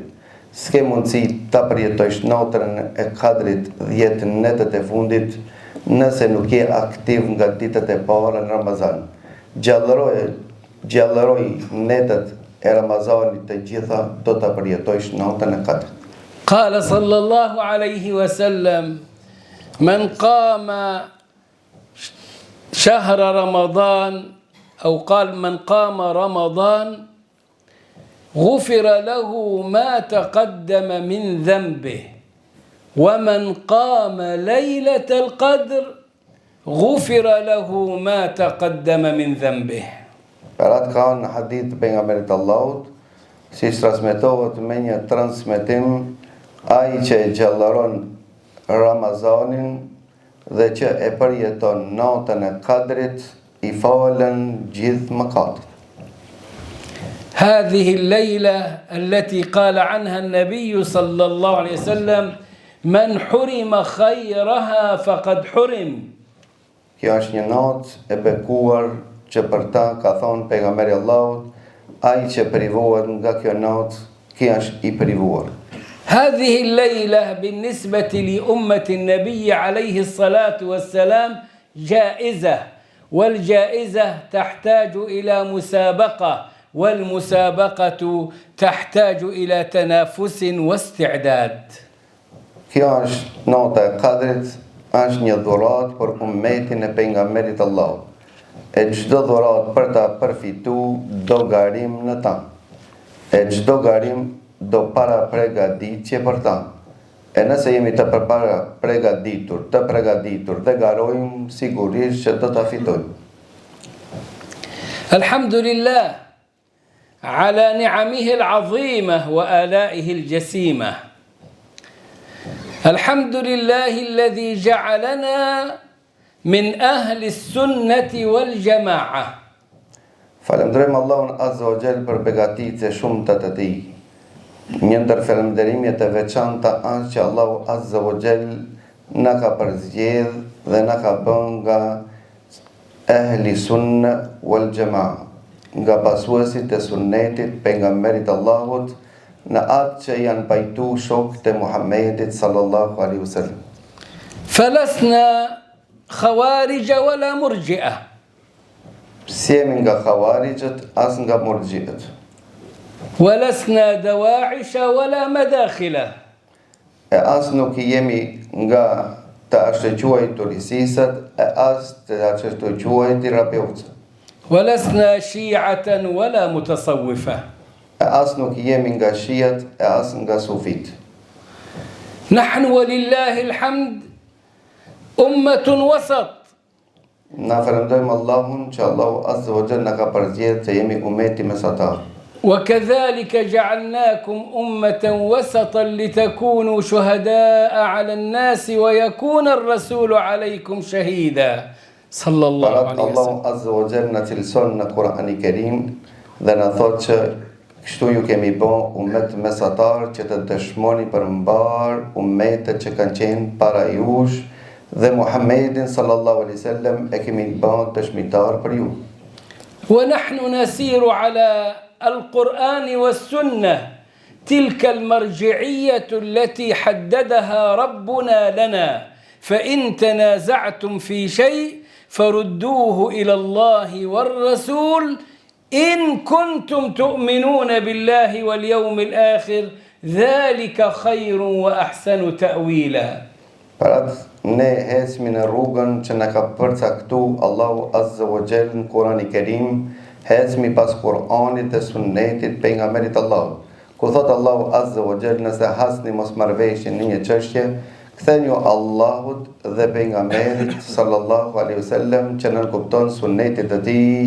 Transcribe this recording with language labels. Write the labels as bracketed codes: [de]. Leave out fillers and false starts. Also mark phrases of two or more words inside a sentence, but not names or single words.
[sq] S'ke mundësi ta përjetojsh natën e Kadrit 10 netët e fundit nëse nuk je aktiv nga ditët e para në Ramazan. Gjallëroj netët e Ramazanit të gjitha do ta përjetojsh natën e Kadrit. [ar] قال صلى الله عليه وسلم: من قام شهر رمضان أو قال من قام رمضان غفر له ما تقدم من ذنبه، ومن قام ليلة القدر غفر له ما تقدم من ذنبه. [sq] Parat ka në hadith për nga merit Allahut, si transmetohet me një transmetim, ai që e gjallaron Ramazanin dhe që e përjeton natën e Kadrit, I falen gjithë mëkatet. [ar] هذه الليلة التي قال عنها النبي صلى الله عليه وسلم من حرم خيرها فقد حرم. [sq] Kjo është një natë e bekuar që për ta ka thonë pejgamberi Allahut, ai që privohet nga kjo natë, ky është i privuar. [ar] هذه الليلة بالنسبة لأمة النبي عليه الصلاة والسلام جائزة، والجائزة تحتاج إلى مسابقة، والمسابقة تحتاج إلى تنافس واستعداد. [sq] Kjo është nota e Kadrit, është një dhuratë për ummetin e pejgamberit Allahut. E çdo dhuratë për ta përfituar do garim në ta. E çdo garim do para pregaditje për ta. E nëse jemi të pregaditur dhe garojmë, sigurisht që do ta fitojmë. [ar] الحمد لله على نعمه العظيمة وآلائه الجسيمة. الحمد لله الذي جعلنا من أهل السنة والجماعة. [sq] Falenderojmë Allahun [ar] عز وجل [sq] për begatitë e shumta të tij. Një ndër falënderimet e veçanta është që Allahu [ar] عز وجل [sq] na ka përzgjedh dhe na ka bën nga [ar] أهل السنة والجماعة, [sq] nga pasuesit e sunnetit pejgamberit Allahut, në atë që janë pajtu shokët e Muhammedit [ar] صلى الله عليه وسلم. فلسنا خوارج ولا مرجئة. [sq] S'jemi nga khawarijët, as nga murxhiët. [ar] ولسنا دواعش ولا مداخلة. [sq] E as nuk jemi nga të ashtë-quajtur ISIS-at, e as të ashtë-quajtur Rabiotët. [ar] ولسنا شيعة ولا متصوفة. [sq] E as nuk jemi nga shiat, e as nga sufit. [ar] نحن ولله الحمد أمة وسط. [sq] Na falëndojmë Allahun që Allahu [ar] عز وجل [sq] na ka përzgjedhur të jemi ummeti mesatar. [ar] وكذلك جعلناكم أمة وسطا لتكونوا شهداء على الناس ويكون الرسول عليكم شهيدا صلى الله عليه وسلم. [sq] Allahu [ar] عز وجل [sq] na cilëson në Kur'anin e Kerim dhe na thotë që kështu ju kemi bën ummet mesatar që të dëshmoni për mbar ummetet që kanë qenë para jush, dhe Muhammedin [ar] صلى الله عليه وسلم [sq] e kemi bën dëshmitar për ju. [ar] ونحن نسير على القرآن والسنة، تلك المرجعية التي حددها ربنا لنا، فإن تنازعتم في شيء فردوه إلى الله والرسول إن كنتم تؤمنون بالله واليوم الآخر ذلك خير وأحسن تأويلا. [sq] Parat ne hesmi në rrugën që na ka përcaktu Allahu [ar] عز وجل [sq] në Kur'anin e Kerim, hesmi pas Kur'anit dhe sunnetit pejgamberit Allahut. Ku thot Allahu [ar] عز وجل, [sq] nëse hasni mosmarrveshje në një çështje, ktheni Allahut dhe pejgamberit [ar] صلى الله عليه وسلم [sq] që nënkupton sunnetit të tij.